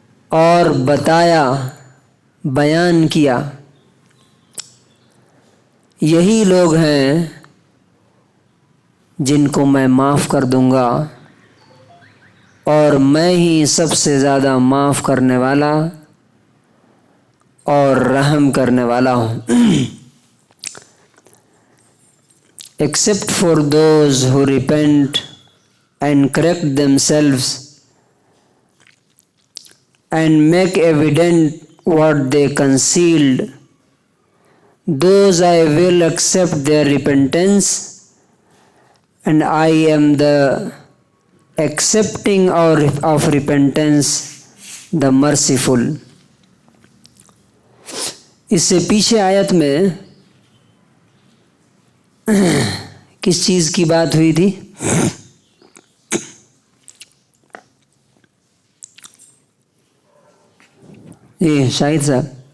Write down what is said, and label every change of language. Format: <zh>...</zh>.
<ur>اور بتایا، بیان کیا، یہی لوگ ہیں جن کو میں معاف کر دوں گا اور میں ہی سب سے زیادہ معاف کرنے والا اور رحم کرنے والا ہوں.</ur> <en>Except for those who repent and correct themselves and make evident what they concealed, those I will accept their repentance, and I am the accepting of repentance, the merciful.</en> <ur>اس سے پیچھے آیت میں کس چیز کی بات ہوئی تھی؟ شاہد صاحب،</ur>